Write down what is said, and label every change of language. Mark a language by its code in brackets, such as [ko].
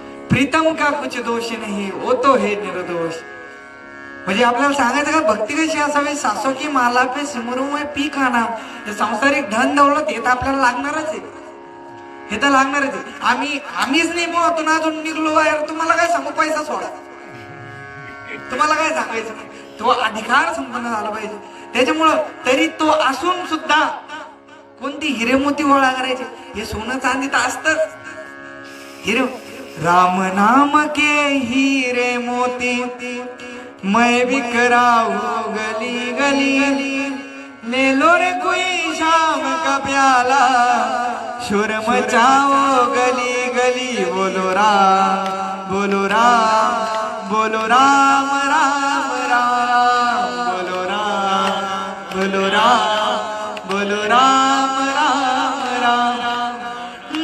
[hi] प्रीतम का कुछ दोष नहीं, वो तो है निर्दोष. [mr] म्हणजे आपल्याला सांगायचं का भक्ती कशी असावी. [hi] सासो की माला पे सिमरू मैं पी खाना. [mr] हे सांसारिक धन दौलत हे तर आपल्याला लागणारच आहे, हे तर लागणारच आहे. आम्हीच नाही मुळातून अजून निघलो बाहेर. तुम्हाला काय सांगू, पैसा सोडा. तुम्हाला काय सांगायचं, तो अधिकार संपन्न झाला पाहिजे. त्याच्यामुळं तरी तो असून सुद्धा कोणती हिरे मोती गोळा करायचे. हे सोनं चांदी तर असतच. [hi] हिरे राम नाम के हीरे मोती मैं भी कराऊं गली गली, ले लो रे कोई शाम का प्याला, शोर मचाओ गली गली, बोलो राम बोलो राम बोलो राम राम राम, बोलो राम बोलो राम बोलो राम राम राम।